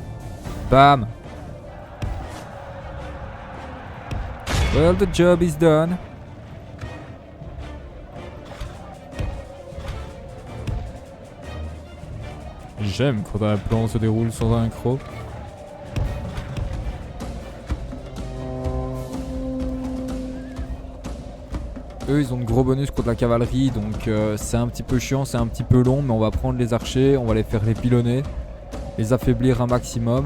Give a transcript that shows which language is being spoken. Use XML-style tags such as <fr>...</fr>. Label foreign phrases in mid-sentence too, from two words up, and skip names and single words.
<en>Bam! Well, the job is done.</en> <fr>J'aime quand un plan se déroule sans un croc. Eux ils ont de gros bonus contre la cavalerie, donc c'est un petit peu chiant, c'est un petit peu long, mais on va prendre les archers, on va les faire les pilonner, les affaiblir un maximum.</fr>